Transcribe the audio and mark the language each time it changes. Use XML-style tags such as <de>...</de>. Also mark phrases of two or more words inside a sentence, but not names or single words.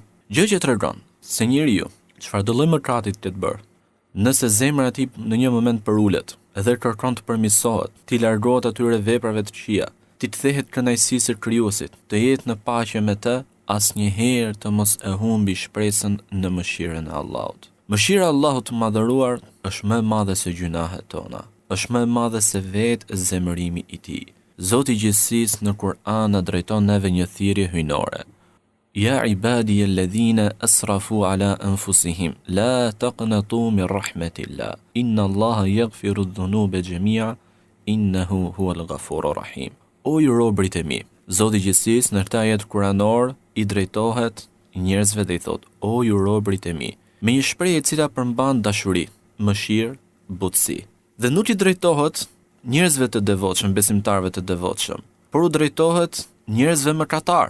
<sq>Gjë që tregon se njeriu, çfarë do lloj mëkati të bërë, nëse zemra e tij në një moment përulet dhe kërkon të përmirësohet, ti largohet atyre veprave të këqija, ti të thehet kënaqësisë së Krijuesit, të jetë në paqe me të, asnjëherë të mos e humbi shpresën në mëshirën e Allahut. Mëshira e Allahut të madhëruar është më e madhe se gjunahet tona, është më e madhe se vetë zemërimi i tij. Zoti i gjithësisë në Kur'an na drejton neve një thirrje hyjnore.</sq> <ar>يا عبادي الذين أسرفوا على أنفسهم لا تقنطوا من رحمة الله إن الله يغفر الذنوب جميعا إنه هو الغفور الرحيم.</ar> <sq>O ju robërit e mi, Zoti i gjithësisë në këtë ajet kuranor i drejtohet njerëzve dhe i thot, o ju robërit e mi, me një shprehje e cila përmban dashuri, mëshirë, butësi. Dhe nuk i drejtohet njerëzve të devotshëm, besimtarëve të devotshëm, por u drejtohet njerëzve mëkatar.</sq>